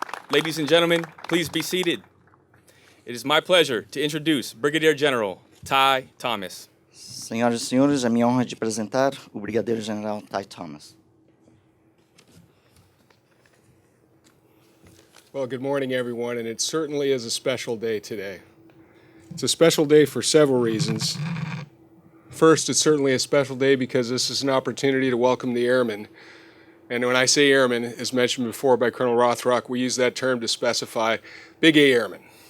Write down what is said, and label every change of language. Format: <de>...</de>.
<en>Ladies and gentlemen, please be seated. It is my pleasure to introduce Brigadier General Ty Thomas.</en> <pt>Senhoras e senhores, é minha honra de apresentar o Brigadeiro General Ty Thomas.</pt> <en>Well, good morning, everyone, and it certainly is a special day today. It's a special day for several reasons. First, it's certainly a special day because this is an opportunity to welcome the airmen. And when I say airmen, as mentioned before by Colonel Rothrock, we use that term to specify Big A airmen.</en>